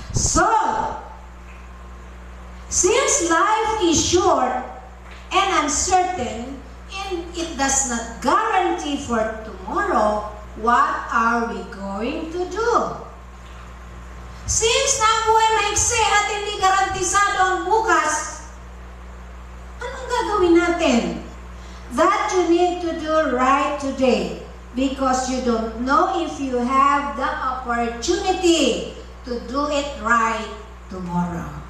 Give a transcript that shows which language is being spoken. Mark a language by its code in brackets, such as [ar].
[en] So, since life is short and uncertain, and it does not guarantee for tomorrow, what are we going to do? [tl] Since na ang buhay maiksi at hindi garantisado ang bukas, anong gagawin natin? [en] That you need to do right today, because you don't know if you have the opportunity to do it right tomorrow.